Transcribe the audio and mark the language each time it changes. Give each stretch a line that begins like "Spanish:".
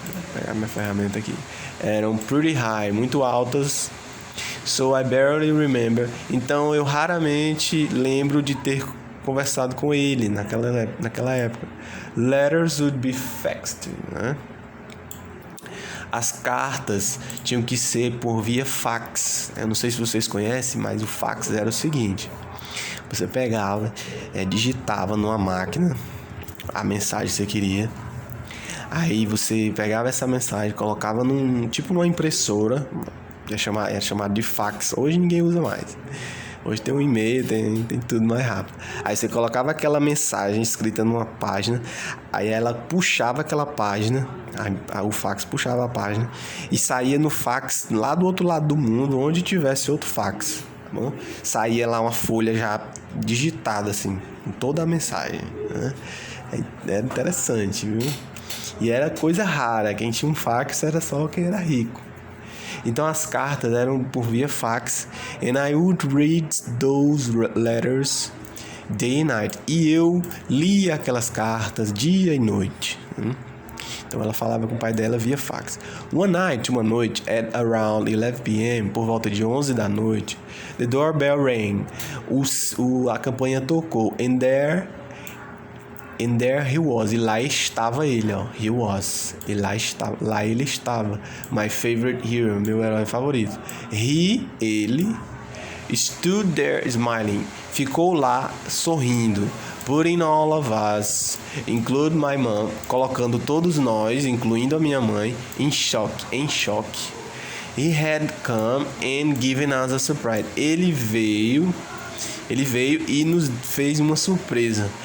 Portuguese: Vou pegar minha ferramenta aqui. Eram
English: pretty high,
Portuguese: muito altas.
English: So I barely remember.
Portuguese: Então eu raramente lembro de ter conversado com ele naquela época.
English: Letters would be faxed, né?
Portuguese: As cartas tinham que ser por via fax. Eu não sei se vocês conhecem, mas o fax era o seguinte: você pegava, digitava numa máquina a mensagem que você queria. Aí você pegava essa mensagem, colocava numa impressora, é chamado de fax. Hoje ninguém usa mais. Hoje tem um e-mail, tem tudo mais rápido. Aí você colocava aquela mensagem escrita numa página, aí ela puxava aquela página, o fax puxava a página e saía no fax lá do outro lado do mundo, onde tivesse outro fax, tá bom? Saía lá uma folha já digitada assim, com toda a mensagem, né? Era interessante, viu? E era coisa rara, quem tinha um fax era só quem era rico. Então as cartas eram por via fax.
English: And I would read those letters day and night.
Portuguese: E eu lia aquelas cartas dia e noite. Então ela falava com o pai dela via fax. Uma noite,
English: at around 11 p.m.,
Portuguese: por volta de 11 da noite,
English: the doorbell rang.
Portuguese: A campainha tocou.
English: And there he was.
Portuguese: E lá estava ele, ó.
English: He was.
Portuguese: E lá ele estava.
English: My favorite hero.
Portuguese: Meu herói favorito.
English: Ele, stood there smiling.
Portuguese: Ficou lá sorrindo.
English: Putting all of us, include my mom.
Portuguese: Colocando todos nós, incluindo a minha mãe, em choque.
English: He had come and given us a surprise.
Portuguese: Ele veio e nos fez uma surpresa.